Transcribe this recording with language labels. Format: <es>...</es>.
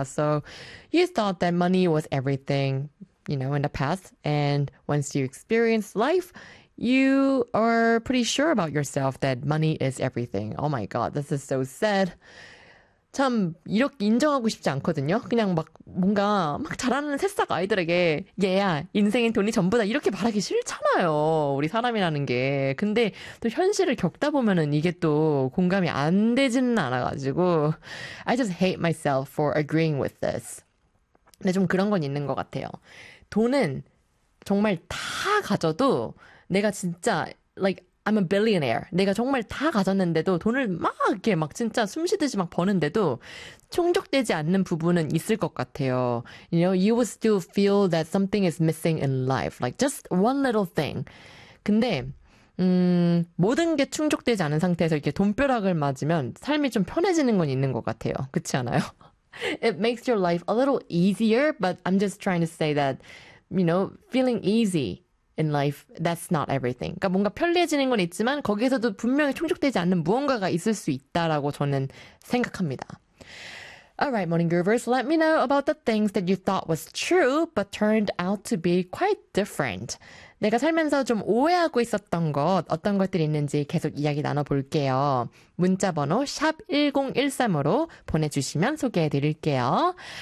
<en>So you thought that money was everything, you know, in the past. And once you experience life, you are pretty sure about yourself that money is everything. Oh my god, this is so sad.</en> <ko>참 이렇게 인정하고 싶지 않거든요. 그냥 막 뭔가 막 자라는 새싹 아이들에게 얘야 인생엔 돈이 전부다 이렇게 말하기 싫잖아요. 우리 사람이라는 게. 근데 또 현실을 겪다 보면은 이게 또 공감이 안 되지는 않아가지고</ko> <en>I just hate myself for agreeing with this.</en> <ko>근데 좀 그런 건 있는 것 같아요. 돈은 정말 다 가져도 내가 진짜</ko> <en>like I'm a billionaire.</en> <ko>내가 정말 다 가졌는데도 돈을 막 이렇게 막 진짜 숨 쉬듯이 막 버는데도 충족되지 않는 부분은 있을 것 같아요.</ko> <en>You know, you will still feel that something is missing in life. Like just one little thing.</en> <ko>근데 모든 게 충족되지 않은 상태에서 이렇게 돈벼락을 맞으면 삶이 좀 편해지는 건 있는 것 같아요. 그렇지 않아요?</ko> <en>It makes your life a little easier, but I'm just trying to say that, you know, feeling easy in life, that's not everything.</en> <ko>그러니까 뭔가 편리해지는 건 있지만 거기에서도 분명히 충족되지 않는 무언가가 있을 수 있다라고 저는 생각합니다.</ko> <en>Alright, Morning Groovers, let me know about the things that you thought was true but turned out to be quite different.</en> <ko>내가 살면서 좀 오해하고 있었던 것, 어떤 것들이 있는지 계속 이야기 나눠볼게요. 문자번호 샵1013으로 보내주시면 소개해드릴게요.</ko>